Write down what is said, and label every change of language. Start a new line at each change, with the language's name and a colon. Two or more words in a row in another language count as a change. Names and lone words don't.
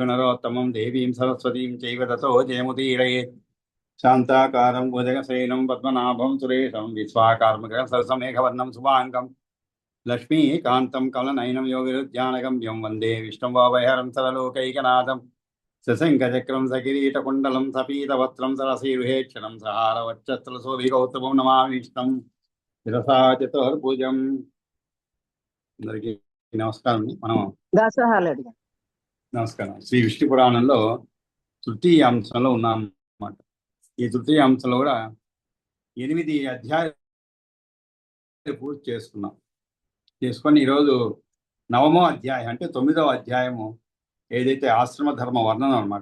Sanskrit: नरोत्तमं देवीं सरस्वतीं चैव ततो जयमुदीरयेत् शान्ताकारं भुजगशयनं पद्मनाभं सुरेशं विश्वाकारमगसरसमेघवर्णं शुभाङ्गं लक्ष्मीकान्तं कमलनयनं योगिरुद्यानगम्यं वन्दे विष्णुं सरलोकैकनाथं सशङ्खचक्रं सकिरीटकुण्डलं सपीतवस्त्रं सरसीरुहेक्षणं सहारवक्षत्रशोभिगौतमं नमामि विष्णुं शिरसा चतुर्भुजं।
Telugu: అందరికీ నమస్కారం. మనం నమస్కారం శ్రీ విష్ణు పురాణంలో తృతీయ అంశంలో ఉన్నాం అన్నమాట. ఈ తృతీయ అంశంలో కూడా 8 అధ్యాయాలు పూర్తి చేసుకొని ఈరోజు 9వ అధ్యాయం అంటే 9వ అధ్యాయము ఏదైతే ఆశ్రమ ధర్మ వర్ణనం అనమాట.